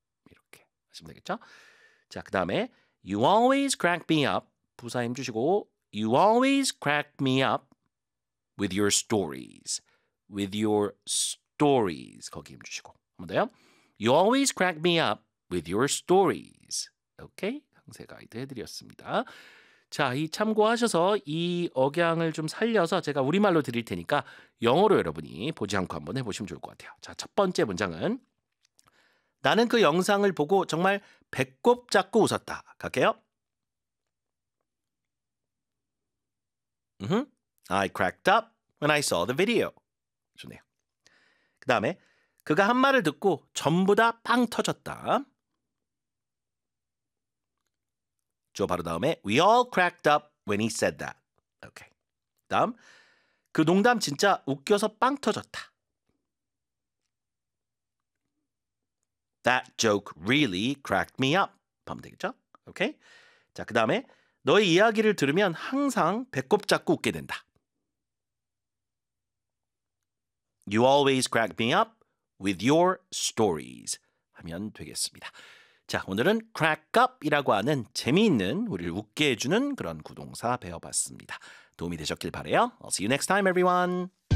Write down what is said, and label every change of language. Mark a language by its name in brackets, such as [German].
[Korean] 이렇게 하시면 되겠죠? 자, 그 다음에. [English] You always crack me up. [Korean] 부사 힘 주시고. [English] You always crack me up with your stories. With your stories. [Korean] 거기 힘주시고. 뭔데요? [English] You always crack me up with your stories. [Korean] 오케이? 강세 가이드 해드렸습니다. 자, 이 참고하셔서 이 억양을 좀 살려서 제가 우리말로 드릴 테니까 영어로 여러분이 보지 않고 한번 해보시면 좋을 것 같아요. 자, 첫 번째 문장은 나는 그 영상을 보고 정말 배꼽 잡고 웃었다. 갈게요. Mm-hmm. [English] I cracked up when I saw the video. [Korean] 좋네요. 그 다음에 그가 한 말을 듣고 전부 다 빵 터졌다. 저 바로 다음에 [English] We all cracked up when he said that. [Korean] 오케이. 다음 그 농담 진짜 웃겨서 빵 터졌다. [English] That joke really cracked me up. [Korean] 하면 되겠죠? 오케이. 자, 그 다음에 너의 이야기를 들으면 항상 배꼽 잡고 웃게 된다. [English] You always crack me up with your stories. [Korean] 하면 되겠습니다. 자, 오늘은 crack up이라고 하는 재미있는 우리를 웃게 해주는 그런 구동사 배워봤습니다. 도움이 되셨길 바래요. [English] I'll see you next time, everyone.